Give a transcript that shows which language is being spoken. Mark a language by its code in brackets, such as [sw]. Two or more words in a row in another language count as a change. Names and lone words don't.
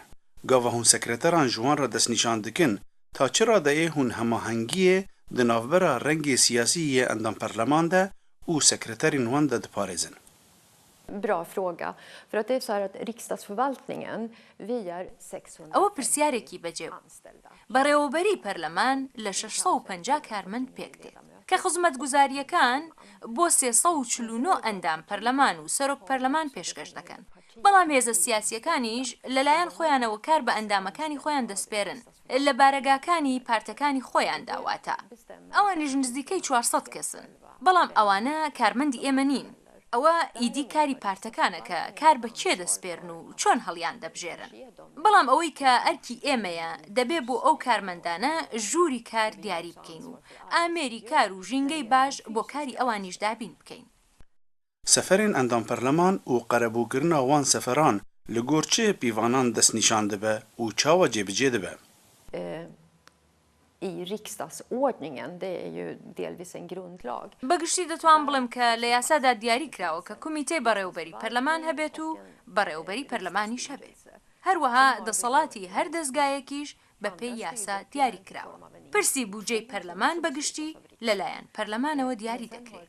[ku] Gava hûn sekreteran ji wan re destnîşan dikin ta çi radeyê hûn hemahengiyê di navbera rengê siyasî yê endam perleman de û sekreterên wan de diparêzin. [sv] Bra fråga. För att det är så här att Riksdagsförvaltningen, vi är 600 [ckb] ئەوە پرسیارێکی بەجێ بەڕێوەبەری پەرلەمان لە 650 کارمەند پێک دێت کە خزمەتگوزاریەکان بۆ 349 ئەندام پەرلەمان و سەرۆک پەرلەمان پێشکەش دەکەن. بەڵام هێزە سیاسیەکانیش لەلایەن خۆیانەوە کار بە ئەندامەکانی خۆیان دەسپێرن لە بارەگاکانی پارتەکانی خۆیان داواتە. ئەوانیش نزیکەی 400 کەسن. بەڵام ئەوانە کارمەندی ئێمە نین. ئەوە ئیدی کاری پارتەکانەکە کار بە کێ دەسپێرن و چۆن هەڵیان دەبژێرن. بەڵام ئەوەی کە ئەرکی ئێمەیە دەبێ بۆ ئەو کارمەندانە ژووری کار دیاری بکەین و ئامێری کار و ژینگەی باش بۆ کاری ئەوانیش دابین بکەین. [ku] Seferên endam perleman û qerebûkirina wan seferan li gor çi pîvanan destnîşan dibe û çawa cêbicê dibe? [sv] I riksdagsordningen, det är ju delvis en grundlag. [ckb] بەگشتی دەتوان بڵێم کە لە یاسادا دیاری کراوە کە کومیتەی بەڕێوەبەری پەرلەمان هەبێت و بەڕێوەبەری پەرلەمانیش هەبێت. هەروەها دەسەڵاتی هەر دەستگایەکیش بە پێی یاسا دیاری کراوە. پرسی بودجەی پەرلەمان بەگشتی لەلایەن پەرلەمانەوە دیاری دەکرێت.